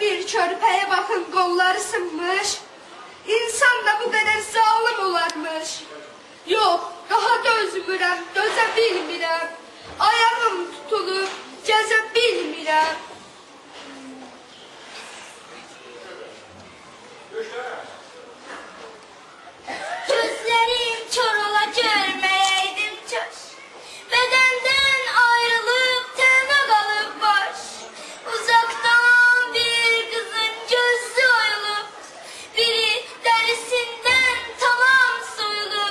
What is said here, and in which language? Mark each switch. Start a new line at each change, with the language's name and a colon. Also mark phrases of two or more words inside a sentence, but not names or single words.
Turkish: körpeye bakın kolları sınmış. İnsan da bu kadar zalim olarmış.
Azerbaijani: Yok, daha dözmürəm, dözə bilmirəm. Ayağım tutulub, gəzə bilmirəm.
Turkish: Gözlerim kör ola görmeyeydim çöş. Bedenden ayrılıp tene kalıp baş. Uzaktan bir kızın gözü oyulup, biri derisinden tamam soyulup.